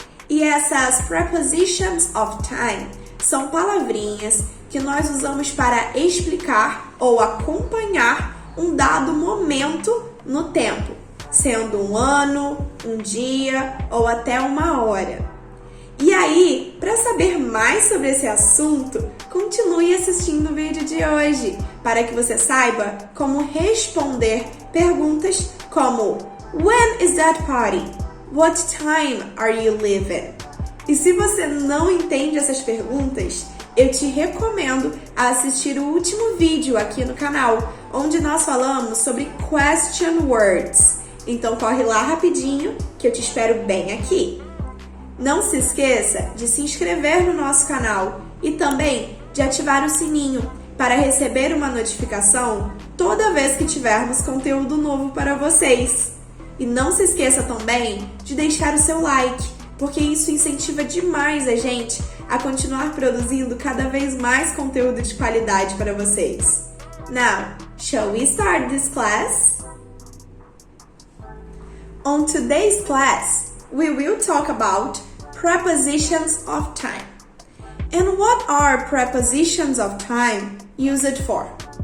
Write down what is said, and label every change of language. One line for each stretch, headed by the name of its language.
Portuguese: E essas prepositions of time são palavrinhas que nós usamos para explicar ou acompanhar um dado momento no tempo, sendo um ano, um dia ou até uma hora. E aí, para saber mais sobre esse assunto, continue assistindo o vídeo de hoje, para que você saiba como responder perguntas como
English: When is that party? What time are you leaving?
Portuguese: E se você não entende essas perguntas, eu te recomendo a assistir o último vídeo aqui no canal, onde nós falamos sobre question words. Então corre lá rapidinho, que eu te espero bem aqui. Não se esqueça de se inscrever no nosso canal e também de ativar o sininho para receber uma notificação toda vez que tivermos conteúdo novo para vocês. E não se esqueça também de deixar o seu like, porque isso incentiva demais a gente a continuar produzindo cada vez mais conteúdo de qualidade para vocês.
English: Now, shall we start this class? On today's class, we will talk about prepositions of time. And what are prepositions of time used for?